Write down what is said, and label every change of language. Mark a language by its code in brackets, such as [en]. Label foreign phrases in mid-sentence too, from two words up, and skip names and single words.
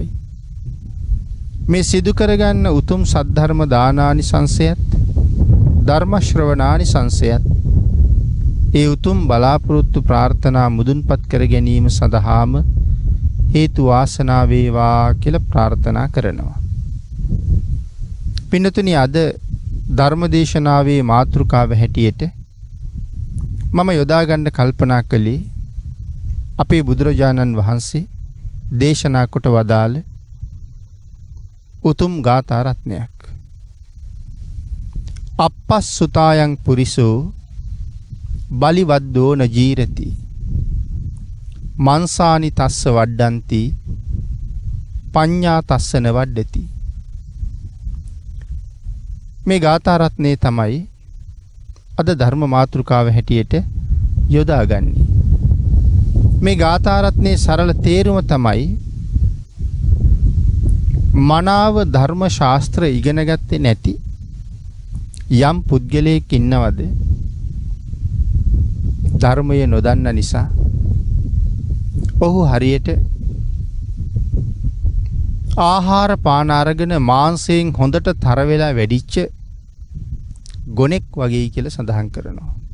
[si] මේ සිදු කරගන්න උතුම් සද්ධර්ම දානානිසංසයත් ධර්ම ශ්‍රවණානිසංසයත් ඒ උතුම් බලාපොරොත්තු ප්‍රාර්ථනා මුදුන්පත් කර ගැනීම සඳහාම හේතු වාසනා වේවා කියලා ප්‍රාර්ථනා කරනවා. පින්නතුනි, අද ධර්මදේශනාවේ මාතෘකාව හැටියට මම යොදා ගන්න කල්පනා කළේ අපේ බුදුරජාණන් වහන්සේ දේශනා කොට වදාළ උතුම් ගාථා රත්නයක්. [pi] අපස්සුතායන් පුරිසෝ බලිවද්දෝ නජීරති මන්සානි තස්ස වඩ්ඩಂತಿ පඤ්ඤා තස්සන වඩ්ඩති. [si] මේ ගාථා රත්නේ තමයි අද ධර්ම මාතෘකාව හැටියට යොදාගන්නේ. මේ ගාථා රත්නේ සරල තේරුම තමයි මනාව ධර්ම ශාස්ත්‍ර ඉගෙන ගත්තේ නැති යම් පුද්ගලයෙක් ඉන්නවද ධර්මය නොදන්න නිසා ඔහු හරියට ආහාර පාන අරගෙන මාංශයෙන් හොඳට තර වෙලා වැඩිච්ච ගොනෙක් වගේ කියලා සඳහන් කරනවා.